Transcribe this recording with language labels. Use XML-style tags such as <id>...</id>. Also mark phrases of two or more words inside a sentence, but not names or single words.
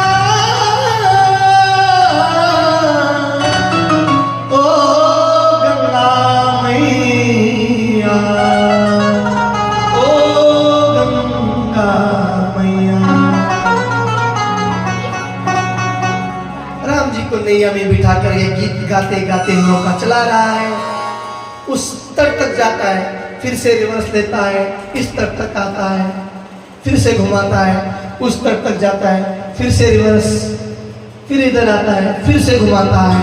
<hi>ओ गंगा मैया, ओ गंगा मैया। राम जी को नैया में बिठाकर ये गीत गाते गाते नौका चला रहा है। उस तट तक जाता है, फिर से रिवर्स लेता है, इस तट तक आता है, फिर से घुमाता है, उस तट तक जाता है, फिर से रिवर्स, फिर इधर आता है, फिर से घुमाता है।</hi>